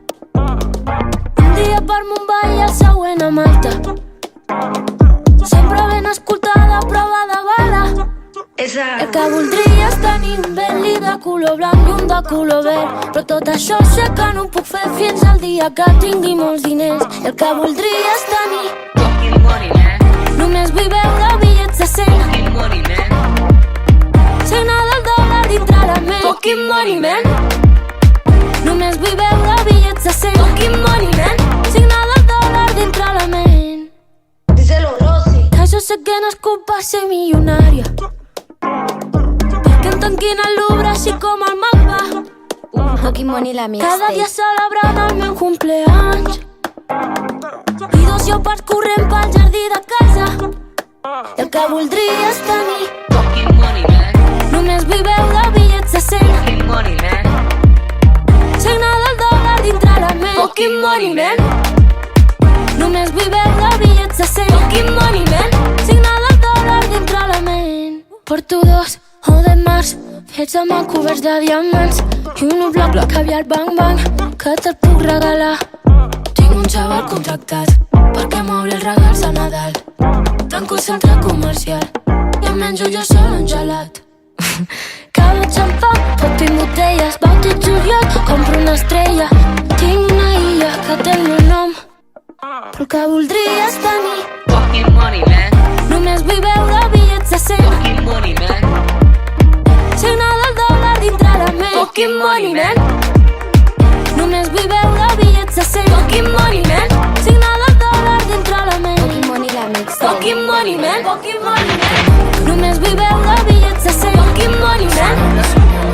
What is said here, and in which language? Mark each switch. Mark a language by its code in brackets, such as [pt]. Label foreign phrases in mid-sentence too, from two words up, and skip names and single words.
[ca] Un dia per Mumbai i el següent a Malta. Sempre ben escoltada, prova de bala. El que voldria és tenir un Bentley de color blanc i un de color verd. Però tot això sé que no ho puc fer fins al dia que tingui molts diners. El que voldria és tenir [en] fucking money, man. [ca] Només vull veure bitllets de 100. [en] Fucking money, man. [ca] Signa del dòlar dintre la ment. [en] Fucking money, man. [ca] Només vull veure bitllets de 100. [en] Fucking money, man. [ca] Signa del dòlar dintre la ment. [es] Díselo, Rosy. [ca] Que jo sé que no és per ser milionària. Perquè em tanquin al Louvre així com el mapa. [en] Fucking money [ca] la mixtape. Cada dia celebrant el meu cumpleaños. I 2 lleopards corrent pel jardí de casa. El que voldria és tenir [en] Fucking money, man. [ca] només vull veure bitllets de 100. [en] Fucking money, man. [ca] Signa del dòlar dintre la ment. [en] Fucking money, man. [ca] Només vull veure bitllets de 100. [en] Fucking money, man. [ca] Signa del dòlar dintre la ment. Porto 2 o de març fets amb coberts de diamants i un bloc de caviar bang bang que te'l puc regalar. Tinc un xaval contractat perquè m'obri els regals a Nadal. Tanco el centre comercial i em menjo jo sol un gelat. Cada xampà, pot tinc botelles, Bauti Juliol, compro una estrella. Tinc una illa que té el meu nom, però el que voldria és tenir [en] Fucking money, man. [ca] només vull veure bitllets de 100. [en] Fucking money, man. [ca] Signa del dòlar dintre la ment. [en] Fucking money, man. [ca] Només vull veure bitllets de 100. [en] Fucking money, man. [ca] Signa del dòlar dintre la ment. [en] Fucking money la mixtape. Fucking money, man. Fucking money, man. [ca] Només vull veure bitllets de 100. [en] Fucking money, man.